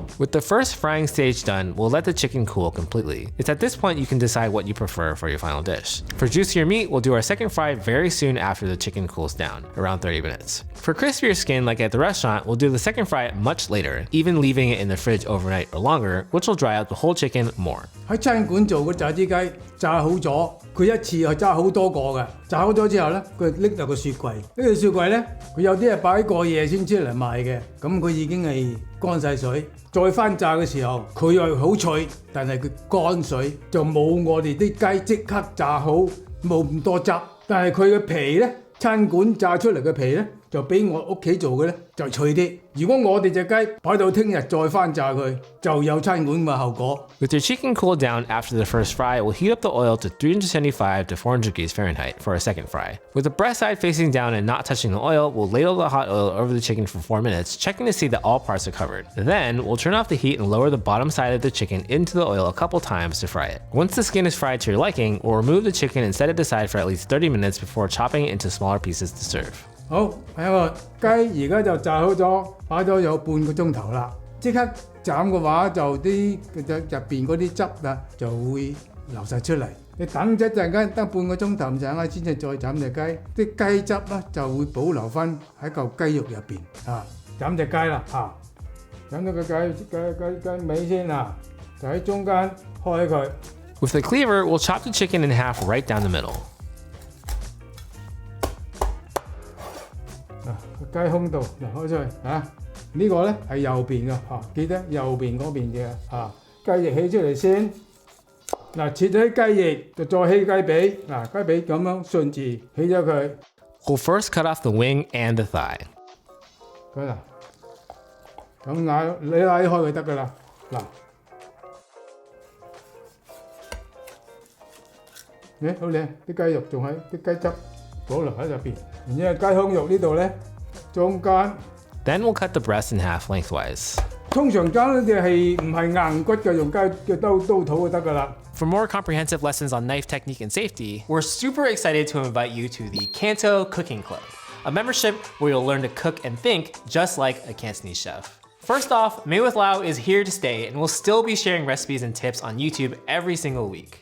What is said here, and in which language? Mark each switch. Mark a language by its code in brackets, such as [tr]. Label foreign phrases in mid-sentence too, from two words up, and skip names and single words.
[en] With the first frying stage done, we'll let the chicken cool completely. It's at this point you can decide what you prefer for your final dish. For juicier meat, we'll do our second fry very soon after the chicken cools down, around 30 minutes. For crispier skin, like at the restaurant, we'll do the second fry much later, even leaving it in the fridge overnight or longer, which will dry out the whole chicken more. [yue] 喺餐館做嘅炸子雞炸好咗，佢一次係炸好多個嘅。炸好咗之後咧，佢拎入個雪櫃。呢個雪櫃咧，佢有啲係擺過夜先出嚟賣嘅，咁佢已經係乾晒水。再翻炸嘅時候，佢又好脆，但係佢乾水就冇我哋啲雞即刻炸好，冇咁多汁。但係佢嘅皮咧，餐館炸出嚟嘅皮咧就比我屋企做嘅咧就脆啲。如果我哋隻雞擺到聽日再翻炸佢，就有餐館嘅後果。 [en] With your chicken cooled down after the first fry, we'll heat up the oil to 375 to 400 degrees Fahrenheit for our second fry. With the breast side facing down and not touching the oil, we'll ladle the hot oil over the chicken for 4 minutes, checking to see that all parts are covered. Then, we'll turn off the heat and lower the bottom side of the chicken into the oil a couple times to fry it. Once the skin is fried to your liking, we'll remove the chicken and set it aside for at least 30 minutes before chopping it into smaller pieces to serve. [yue] 好，睇我雞而家就炸好咗，擺咗有半個鐘頭啦。即刻斬嘅話就啲入邊嗰啲汁啊就會流晒出嚟。你等一陣間，等半個鐘頭唔陣先至再斬隻雞，啲雞汁咧就會保留翻喺嚿雞肉入邊啊。斬隻雞啦啊！斬咗個雞尾先啊，就喺中間開佢。 [en] With the cleaver, we'll chop the chicken in half right down the middle. [yue] 個雞胸度嗱開出去啊！呢個咧係右邊嘅嚇，記得右邊嗰邊嘅嚇。雞翼起出嚟先，嗱切咗啲雞翼就再起雞髀，嗱雞髀咁樣順住起咗佢。 [en] We'll first cut off the wing and the thigh. [yue] 佢嗱，咁拉開佢得㗎啦，嗱。好靚，啲雞肉仲喺啲雞汁保留喺入邊，然之後雞胸肉呢度咧中間。 [en] Then we'll cut the breast in half lengthwise. [yue] 通常爭呢啲係唔係硬骨嘅，用雞嘅刀肚就得㗎啦。 [en] For more comprehensive lessons on knife technique and safety, we're super excited to invite you to the CANTO Cooking Club, a membership where you'll learn to cook and think just like a Cantonese chef. First off, Made with Lau is here to stay and we'll still be sharing recipes and tips on YouTube every single week.